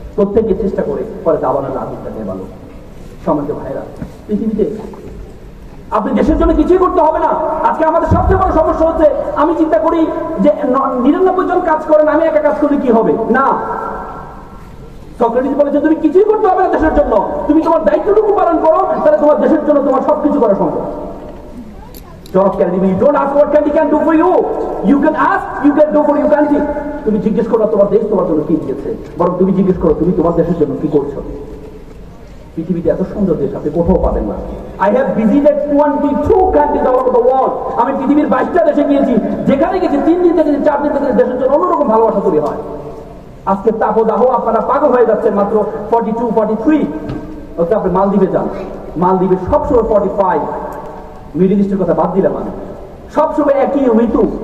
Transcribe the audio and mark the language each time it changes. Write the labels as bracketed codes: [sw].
[bn] প্রত্যেকে চেষ্টা করে পরে দাবানোর আগুনটা নেভালো। সমাজে ভাইরা, পৃথিবীতে আপনি দেশের জন্য কিছুই করতে হবে না। আজকে আমাদের সবচেয়ে বড় সমস্যা হচ্ছে, আমি চিন্তা করি যে 99 জন কাজ করেন, আমি একা কাজ করলে কি হবে? না, সক্রেটিস বলেছে তুমি কিছুই করতে হবে না দেশের জন্য, তুমি তোমার দায়িত্বটুকু পালন করো, তাহলে তোমার দেশের জন্য তোমার সবকিছু করা সম্ভব। [en] John F. Kennedy, you don't ask what Kennedy can do for you. You can ask, you can do for your country. [bn] তুমি জিজ্ঞেস করো তোমার দেশ তোমার জন্য কি দিয়েছে, বরং তুমি জিজ্ঞেস করো তুমি তোমার দেশের জন্য কি করছো। পৃথিবীতে এত সুন্দর দেশ আপনি কোথাও পাবেন না। [en] I have visited 22 countries all over the world. [bn] আমি পৃথিবীর 22টা দেশে গিয়েছি, যেখানে গেছি 3 দিন থেকে 4 দিন থেকে দেশের জন্য অন্যরকম ভালোবাসা তৈরি হয়। আজকে তাপদাহ আপনারা পাগল হয়ে যাচ্ছেন মাত্র 42, 43। ওকে আপনি মালদ্বীপে যান, মালদ্বীপে সবসময় 45। মিডল ইস্টের কথা বাদ দিলাম, আমি সবসময় একই ঋতু।